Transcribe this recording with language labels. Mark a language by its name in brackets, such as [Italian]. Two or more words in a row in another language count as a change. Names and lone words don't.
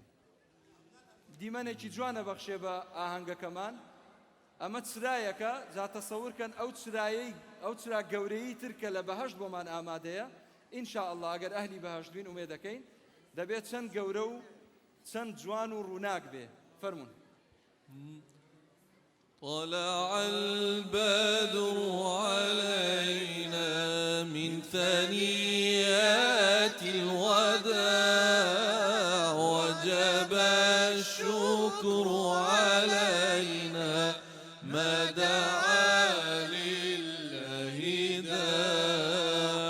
[Central Kurdish] دیمەنێکی جوانە بەخشێ بە ئاهەنگەکەمان. ئەمە چرایەکە، جا تەسەورکەن ئەو چرا گەورەیی ترکە لە بەهەشت بۆمان ئامادەیە. ئینشاءالله ئەگەر ئەهلی بەهەشت بین ومێ دەکەین دەبێت چەند گەورە و چەند جوان و ڕووناک بێ. فەرمون. [Arabic] طلع البدر علينا من ثنيات الوداع وجب الشكر علينا ما دعا لله داع.